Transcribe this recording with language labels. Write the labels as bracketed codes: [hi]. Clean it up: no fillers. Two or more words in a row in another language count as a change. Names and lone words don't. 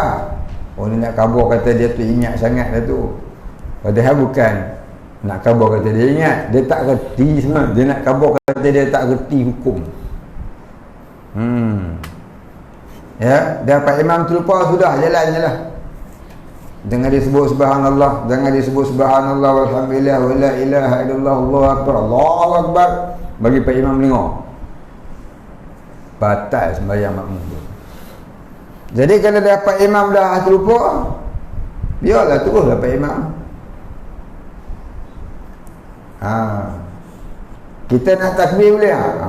[ms] Dia nak khabar kata dia tu ingat sangat dah tu, padahal bukan nak khabar kata dia ingat, dia tak reti semua. Dia nak khabar kata dia tak reti hukum. Ya, dah Pak Imam terlupa, sudah jalan je lah. Jangan disebut [ar] سبحان الله, [ms] jangan disebut [ar] سبحان الله، الحمد لله، ولا إله إلا الله، الله أكبر، الله أكبر, [ms] bagi Pak Imam dengar. Batal sembahyang makmum tu. Jadi kalau dah Pak Imam dah terlupa, biarlah teruslah Pak Imam. Kita nak takbir boleh tak?